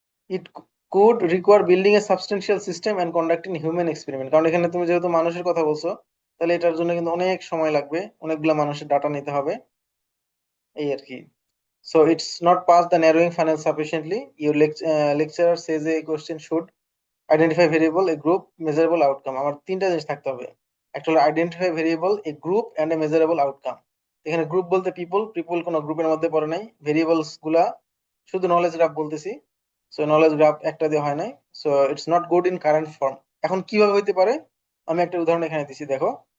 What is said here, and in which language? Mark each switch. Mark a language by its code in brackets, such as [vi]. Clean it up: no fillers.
[en] it could require building a substantial system and conducting human experiment, [bn] কারণ এখানে তুমি যেহেতু মানুষের কথা বলছো, তাহলে এটার জন্য কিন্তু অনেক সময় লাগবে, অনেকগুলা মানুষের ডাটা নিতে হবে, এই আর কি। [en] So it's not past the narrowing funnel sufficiently. Your lecturer says a question should identify variable, a group, measurable outcome. [bn] আমার তিনটা জিনিস থাকতে হবে, একটা হলো [en] Identify variable, a group and a measurable outcome. [bn] এখানে গ্রুপ বলতে পিপল, পিপল কোনো গ্রুপের মধ্যে পড়ে নাই। ভেরিয়েবলস গুলা শুধু নলেজ গ্রাফ বলতেছি, সো নলেজ গ্রাফ একটা দিয়ে হয় নাই। [en] So it's not good in current form. [bn] এখন কিভাবে হইতে পারে, আমি একটা উদাহরণ এখানে দিছি, দেখো।